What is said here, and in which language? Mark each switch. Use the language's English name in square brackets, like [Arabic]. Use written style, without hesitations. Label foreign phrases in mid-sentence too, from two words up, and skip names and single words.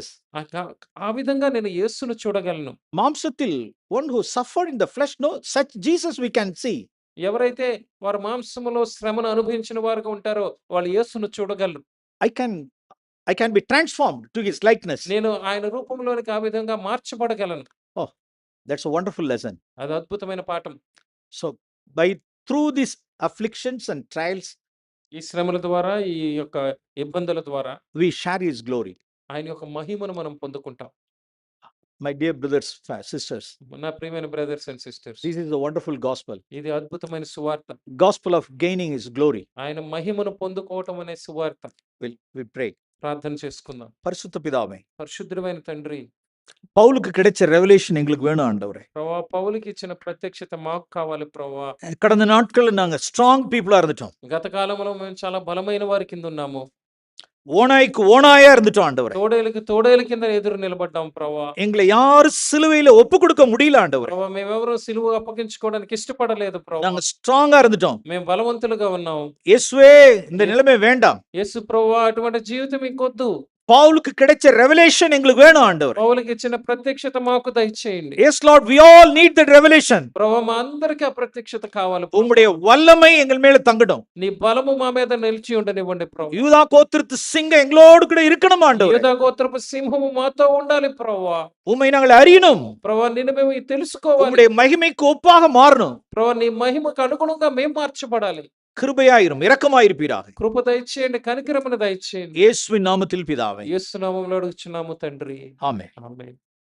[Telugu] ఆ విధంగా నేను యేసును చూడగలను. [English] మాంసத்தில் one who suffered in the flesh, no, such Jesus we can see. [Telugu] ఎవరైతే వారు మాంసములో శ్రమను అనుభవించిన వారుగా ఉంటారో వాళ్ళు యేసును చూడగలరు. [English] I can be transformed to his likeness. [Telugu] నేను ఆయన రూపంలోనికి ఆ విధంగా మార్చబడగలను. [English] Oh, that's a wonderful lesson. [Telugu] అది అద్భుతమైన పాఠం. [English] So through these afflictions and trials, [Telugu] ఈ శ్రమల ద్వారా, ఈ యొక్క ఇబ్బందుల ద్వారా [English] we share his glory. [Telugu] ఆయన యొక్క మహిమను మనం పొందుకుంటాం. [English] My dear brothers, sisters, [Telugu] నా ప్రియమైన [English] brothers and sisters, this is a wonderful gospel. [Telugu] ఇది అద్భుతమైన సువార్త. [English] Gospel of gaining his glory. [Telugu] ఆయన మహిమను పొందుకోవటం అనే సువార్త. [English] We pray. [Telugu] ప్రార్థన చేసుకుందాం. పరిశుద్ధ పితావే, పరిశుద్ధమైన తండ్రి, [Tamil] பவுலுக்கு கிடைச்ச ரெவலேஷன் எங்களுக்கு வேணும் ஆண்டவரே. [Telugu] ప్రభువా పౌలుకి ఇచ్చిన ప్రత్యక్షత మాకు కావాలి ప్రభువా. [Tamil] கடந்த நாட்கள்ல நாங்க [English] strong people [Tamil] இருந்துட்டோம். [Telugu] గత కాలంలో మేము చాలా బలమైన వారి కింద ఉన్నాము. [Tamil] ஓனாய்க்கு ஓனாயா இருந்துட்டோம் ஆண்டவரே. [Telugu] తోడేలుకి తోడేలు కింద ఎదురు నిలబడ్డాం ప్రభువా. [Tamil] எங்களை யாரும் சிலுவையில ஒப்பு கொடுக்க முடியல ஆண்டவரே. [Telugu] ప్రభువా మేమెవరూ సిలువ అప్పగించుకోవడానికి ఇష్టపడలేదు ప్రభువా. [Tamil] நாங்க ஸ்ட்ராங்கா இருந்துட்டோம். [Telugu] మేము బలవంతులుగా ఉన్నాం. [Tamil] இயேசுவே இந்த நிலைமை வேண்டாம். [Telugu] యేసు ప్రభువా అటువంటి జీవితం ఇంకొద్దు. [Tamil] பவுலுக்கு கிடைச்ச ரெவலேஷன் எங்களுக்கு வேணும் ஆண்டவரே. [Telugu] పౌలుకి ఇచ్చిన ప్రత్యక్షత మాకు దయచేయండి. [English] Yes Lord, we all need that revelation. [Telugu] ప్రభువా మా అందరికీ ఆ ప్రత్యక్షత కావాలి. [Tamil] உம்முடைய வல்லமை எங்கள் மேல தங்கட்டும். [Telugu] నీ బలము మా మీద నిలిచి ఉండనివ్వండి ప్రభువా. [Tamil] யூதா கோத்திரத்து சிங்கம் எங்களோடு கூட இருக்கணும் ஆண்டவரே. [Telugu] యూదా గోత్రపు సింహము మాతో ఉండాలి ప్రభువా. [Tamil] உம்மை நாங்கள் அறியணும். [Telugu] ప్రభువా నిన్ను మేము తెలుసుకోవాలి. [Tamil] உம்முடைய மகிமைக்கு ஒப்பாக மாறணும். [Telugu] ప్రభువా నీ మహిమకు అనుగుణంగా మేము మార్చబడాలి. [Tamil] கிருபையாயிரும், இரக்கமாயிருப்பீராக. [Telugu] కృప దయచేయండి, కనికరమును దయచేయండి. [Tamil] இயேசுவின் நாமத்தில் பிதாவே. [Telugu] యేసు నామములో అడుగుచున్నాము తండ్రి. [Tamil] ஆமென். [Telugu] ఆమేన్.